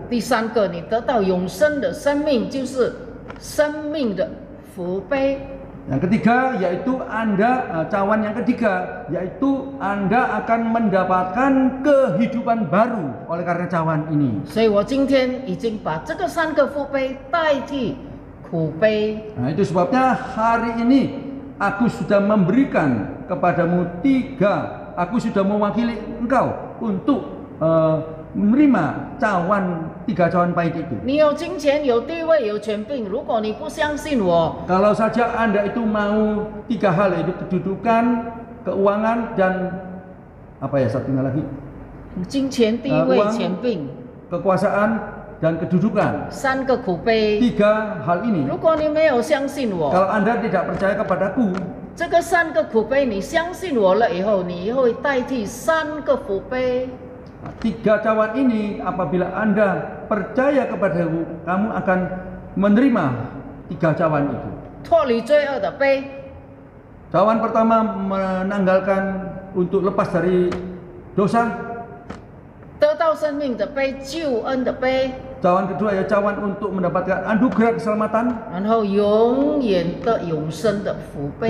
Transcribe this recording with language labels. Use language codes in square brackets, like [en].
[zh] 第三个，你得到永生的生命，就是生命的福杯。 [id] Yang ketiga yaitu cawan yang ketiga yaitu Anda akan mendapatkan kehidupan baru oleh karena cawan ini. [zh] 所以我今天已经把这个三个福杯代替苦杯。 [id] Nah, itu sebabnya hari ini aku sudah memberikan kepadamu 3, aku sudah mewakili engkau untuk menerima 3 cawan pahit itu. [zh] 你有金钱、有地位、有权柄，如果你不相信我， [id] Kalau saja Anda itu mau 3 hal, yaitu kedudukan, keuangan, dan apa ya satunya lagi? [zh] 金钱、地位、 [id] uang [zh] 权柄， [id] Kekuasaan dan kedudukan. [zh] 三个苦杯。 [id] 3 hal ini. [zh] 如果你没有相信我， [id] Kalau Anda tidak percaya kepadaku, [zh] 这个三个苦杯，你相信我了以后，你会代替三个福杯。 [id] 3 cawan ini apabila Anda percaya kepadaku, kamu akan menerima 3 cawan itu. [zh] 脱离罪恶的杯， [id] Cawan pertama menanggalkan untuk lepas dari dosa. [zh] 得到生命的杯，救恩的杯， [id] Cawan kedua ya cawan untuk mendapatkan anugerah keselamatan. [zh] 然后永远的永生的福杯，